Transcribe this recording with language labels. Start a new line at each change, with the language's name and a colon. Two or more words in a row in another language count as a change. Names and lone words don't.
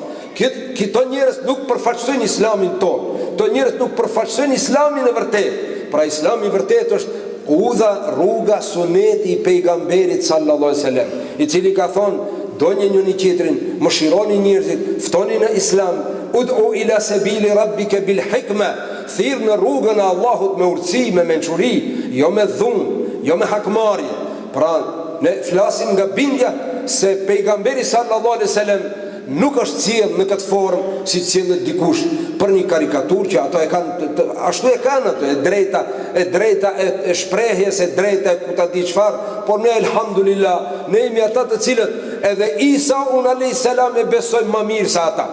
Albanian: Këto njerëz nuk përfaqësojnë islamin tonë. Këto njerëz nuk përfaqësojnë islamin e vërtet. Pra islami i vërtet është udha, rruga, suneti i pejgamberit
Arabic: صلى الله عليه وسلم,
Albanian: i cili ka thonë donjë njëri tjetrin, mëshironi njerëzit, ftoni në islam,
Arabic: ادع إلى سبيل ربك بالحكمة,
Albanian: thirr në rrugën e Allahut me urtësi, me mençuri, jo me dhunë, jo me hakmarrje. Pra ne flasim nga bindja se pejgamberi
Arabic: صلى الله عليه وسلم
Albanian: nuk është sjell në këtë formë si sjellet dikush për një karikaturë që ato e kanë ashtu e kanë ato, e drejta e shprehjes, e drejta e ku ta di çfarë, por ne elhamdulillah ne jemi ata të cilët edhe Isa
Arabic: عليه السلام
Albanian: e besojmë më mirë se ata.